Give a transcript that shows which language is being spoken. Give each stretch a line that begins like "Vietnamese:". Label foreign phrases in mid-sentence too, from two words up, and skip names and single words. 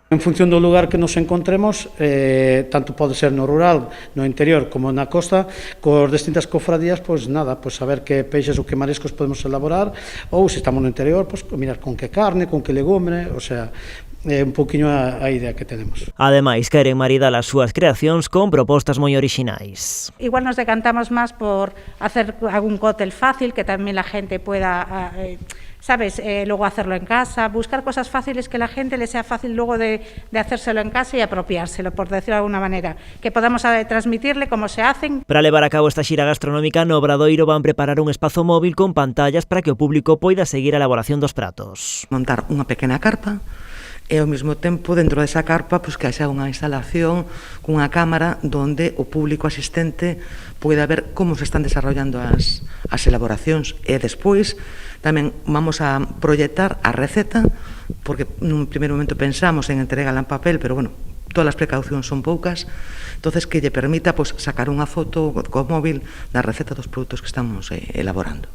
Galician: En función do lugar que nos encontremos, tanto pode ser no rural, no interior, como na costa, cos distintas cofradías, pois nada, pois saber que peixes ou que mariscos podemos elaborar, ou se estamos no interior, pois mirar con que carne, con que legume,
Spanish: o sea,
Galician: é un poquinho a idea que tenemos. Ademais, queren maridar as súas creacións con propostas moi orixinais.
Spanish: Igual nos decantamos más por hacer algún cóctel fácil, que también la gente pueda, ¿sabes? Luego hacerlo en casa, buscar cosas fáciles que la gente le sea fácil luego de hacérselo en casa y apropiárselo, por decirlo de alguna manera, que podamos transmitirle cómo se hacen.
Galician: Para levar a cabo esta xira gastronómica, no Obradoiro van preparar un espazo móvil con pantallas para que o público poida seguir a elaboración dos pratos. Montar unha pequena carpa, e ao mesmo tempo dentro desa carpa pois que haxa unha instalación cunha cámara donde o público asistente poida ver como se están desarrollando as elaboracións, e despois tamén
Spanish: vamos a proyectar
Galician: a receta, porque nun primeiro momento pensamos en entregala en papel, pero bueno, todas as precaucións son poucas, entonces que lle permita pois sacar unha foto co móvil da receta dos produtos que estamos elaborando.